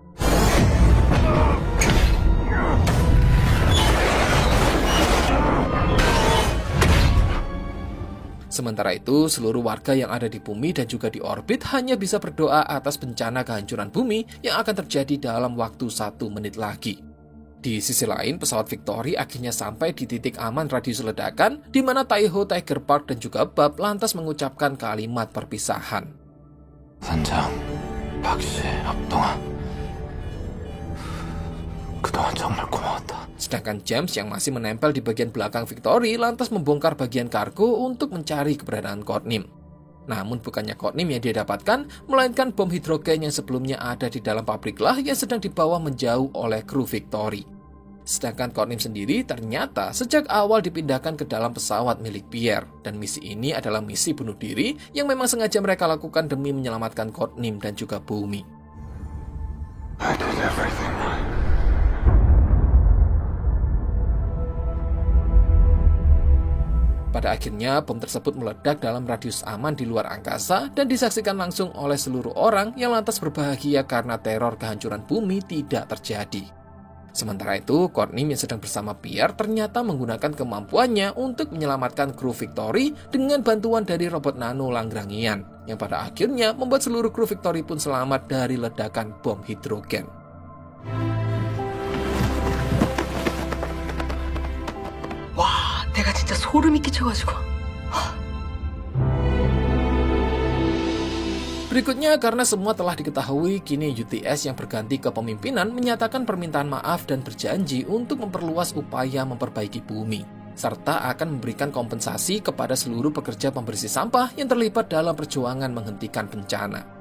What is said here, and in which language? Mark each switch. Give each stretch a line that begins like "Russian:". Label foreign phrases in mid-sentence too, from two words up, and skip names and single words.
Indonesian: Sementara itu, seluruh warga yang ada di bumi dan juga di orbit hanya bisa berdoa atas bencana kehancuran bumi yang akan terjadi dalam waktu 1 menit lagi. Di sisi lain, pesawat Victory akhirnya sampai di titik aman radius ledakan, di mana Taiho, Tiger Park, dan juga Bab lantas mengucapkan kalimat perpisahan.
Korean: 선장, 박씨, 합동아. 그동안 정말 고마웠다.
Indonesian: Sedangkan James yang masih menempel di bagian belakang Victory lantas membongkar bagian kargo untuk mencari keberadaan Courtney. Namun bukannya Courtney yang dia dapatkan, melainkan bom hidrogen yang sebelumnya ada di dalam pabrik lah yang sedang dibawa menjauh oleh kru Victory. Sedangkan Courtney sendiri ternyata sejak awal dipindahkan ke dalam pesawat milik Pierre, dan misi ini adalah misi bunuh diri yang memang sengaja mereka lakukan demi menyelamatkan Courtney dan juga bumi.
English: I did everything right.
Indonesian: Pada akhirnya, bom tersebut meledak dalam radius aman di luar angkasa dan disaksikan langsung oleh seluruh orang yang lantas berbahagia karena teror kehancuran bumi tidak terjadi. Sementara itu, Courtney yang sedang bersama Pierre ternyata menggunakan kemampuannya untuk menyelamatkan kru Victory dengan bantuan dari robot nano Langrangian, yang pada akhirnya membuat seluruh kru Victory pun selamat dari ledakan bom hidrogen.
Korean: 내가 진짜 소름이 끼쳐가지고.
Indonesian: Berikutnya, karena semua telah diketahui, kini UTS yang berganti kepemimpinan menyatakan permintaan maaf dan berjanji untuk memperluas upaya memperbaiki bumi, serta akan memberikan kompensasi kepada seluruh pekerja pembersih sampah yang terlibat dalam perjuangan menghentikan bencana.